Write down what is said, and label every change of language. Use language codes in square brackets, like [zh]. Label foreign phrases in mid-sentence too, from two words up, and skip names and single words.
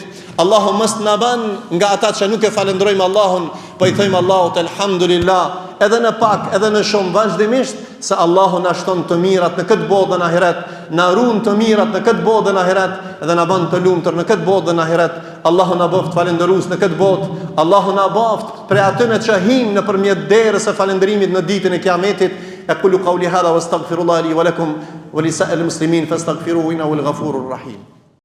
[sq] Allahu mos na bën nga ata që nuk e falëndrojmë Allahun, po i thojmë Allahut elhamdulillah, edhe në pak, edhe në shumë vazhdimisht, se Allahu na shton të mirat në këtë botë dhe në ahiret, na ruan të mirat në këtë botë dhe në ahiret, dhe na bën të lumtur në këtë botë dhe në ahiret. Allahu na bëft falëndërues në këtë botë, Allahu na bëft prej atyre që hyn nëpërmjet derës së falëndërimit në ditën e Kiametit. [ar] أقول قولي هذا وأستغفر الله لي ولكم ولسائر المسلمين فاستغفروه إنه الغفور الرحيم.